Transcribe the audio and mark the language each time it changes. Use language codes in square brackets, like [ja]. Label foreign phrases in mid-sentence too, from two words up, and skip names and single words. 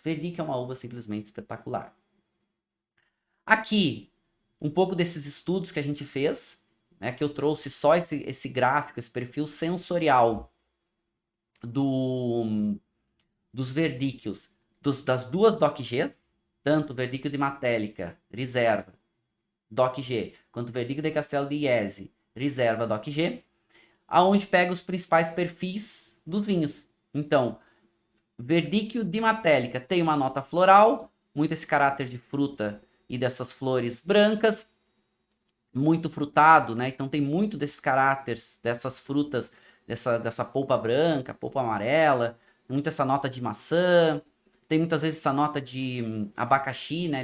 [pt] Verdicchio é uma uva simplesmente espetacular. Aqui, um pouco desses estudos que a gente fez, né? Que eu trouxe só esse gráfico, esse perfil sensorial dos verdíquios das duas DOC-Gs, tanto o verdíquio de Matélica, Riserva, DOC-G, quanto o verdíquio de Castel di Jesi, Riserva, DOC-G, aonde pega os principais perfis dos vinhos. Então, verdíquio de Matélica tem uma nota floral, muito esse caráter de fruta e dessas flores brancas, muito frutado, né? Então tem muito desses caráteres, dessas frutas, dessa polpa branca, polpa amarela, muito essa nota de maçã, tem muitas vezes essa nota de abacaxi, né?